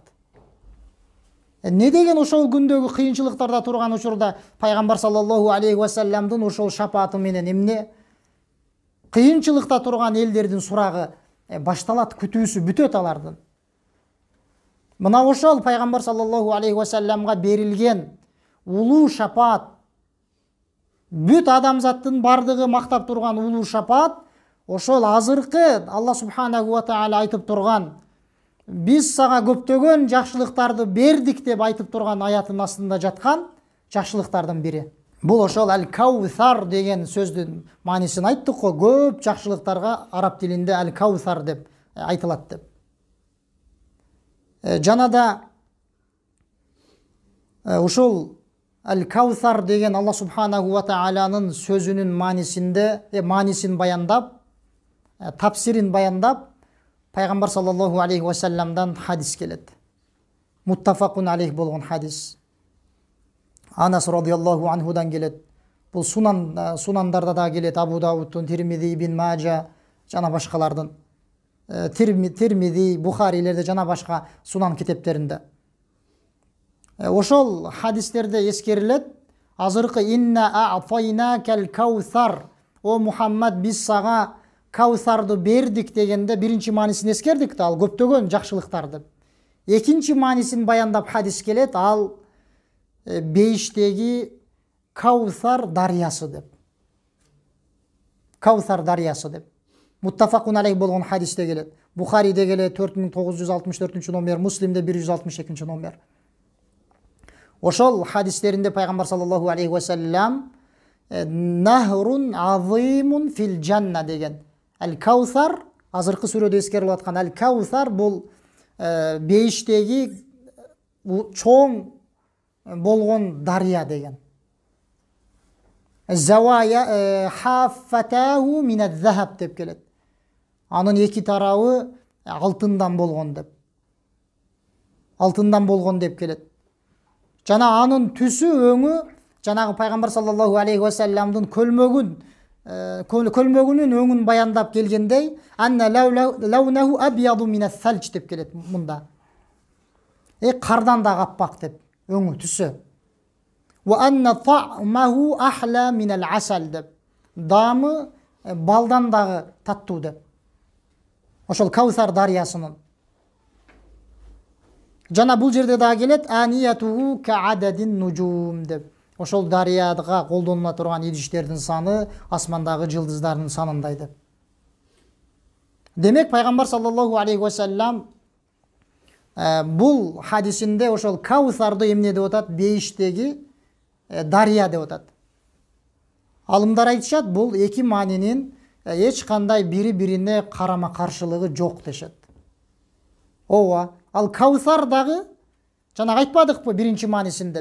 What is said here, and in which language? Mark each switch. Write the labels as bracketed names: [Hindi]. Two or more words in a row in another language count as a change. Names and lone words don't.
[Kyrgyz] Не деген ошол күндөгү кыйынчылыктарда турган учурда пайгамбар [Arabic] صلى الله عليه وسلم [Kyrgyz] ошол шапааты менен эмне кыйынчылыкта турган элдердин сурагы башталат, күтүүсү бүтөт алардын. Мына ошол пайгамбар [Arabic] صلى الله عليه وسلم [Kyrgyz] берилген улуу шапаат, бүт адамзаттын бардыгы мактап турган улуу шапаат ошол азыркы Аллах [Arabic] سبحانه وتعالى [Kyrgyz] айтып турган биз сага көптөгөн жакшылыктарды бердик деп айтып турган аятын астында жаткан жакшылыктардын бири. Бул ошол аль-Каусар деген сөздүн маанисин айттык го. Көп жакшылыктарга араб тилинде аль-Каусар деп айтылат деп. Жана да ошол аль-Каусар деген Аллах [Arabic] سبحانه وتعالى [Kyrgyz] сөзүнүн маанисин баяндап, тафсирин баяндап пайгамбар [Arabic] صلى الله عليه وسلم [Kyrgyz] хадис келет. [Arabic] متفق عليه [Kyrgyz] болгон хадис. Анас [Arabic] رضي الله عنه [Kyrgyz] келет. Бул сунандарда да келет. Абу Дауудтун, Тирмизи, Ибн Мажа жана башкалардын. Тирмизи, Бухарилерде жана башка сунан китептеринде. Ошол хадистерде эскерилет. [Arabic] Азыркы إنا أعطيناك الكوثر. [Kyrgyz] О Мухаммад, биз сага Каусарды бердик дегенде биринчи маанисин эскердик да, ал көптөгөн жакшылыктар деп. Экинчи маанисин баяндап хадис келет, ал бейиштеги Каусар дарыясы деп. Каусар дарыясы деп. [Arabic] متفق عليه [Kyrgyz] болгон хадисте келет. Бухариде келет 4964 номер, Муслимде 162 номер. Ошол хадистеринде пайгамбар [Arabic] صلى الله عليه وسلم نهر عظيم في الجنة [Kyrgyz] деген. Аль-Каусар, азыркы сүрөдө эскерилип аткан Аль-Каусар бул бейиштеги чоң болгон дарыя деген. [Arabic] زواياه حافتاه من الذهب [Kyrgyz] деп келет. Анын эки тарабы алтындан болгон деп. Алтындан болгон деп келет. Жана анын түсү, өңү жанагы пайгамбар [Arabic] صلى الله عليه وسلم [Kyrgyz] көлмөгүнүн өңүн баяндап келгендей, [Arabic] أن لونه أبيض من الثلج [Kyrgyz] деп келет мында. Кардан да каппак деп өңү, түсү. [Arabic] وأن طعمه أحلى من العسل деп. [Kyrgyz] Дамы балдан дагы таттуу деп. Ошол Каусар дарыясынын. Жана бул жерде дагы келет [Arabic] آنيته كعدد النجوم [Kyrgyz] деп. Ошол дарыяга колдонула турган идиштердин саны асмандагы жылдыздардын санындай деп. Демек пайгамбар [Arabic] صلى الله عليه وسلم [Kyrgyz] бул хадисинде ошол Каусарды эмне деп атат? Бейиштеги дарыя деп атат. Алымдар айтышат, бул эки маанинин эч кандай бири-бирине карама каршылыгы жок дешет. Ооба, ал Каусар дагы жана айтпадыкпы биринчи маанисинде?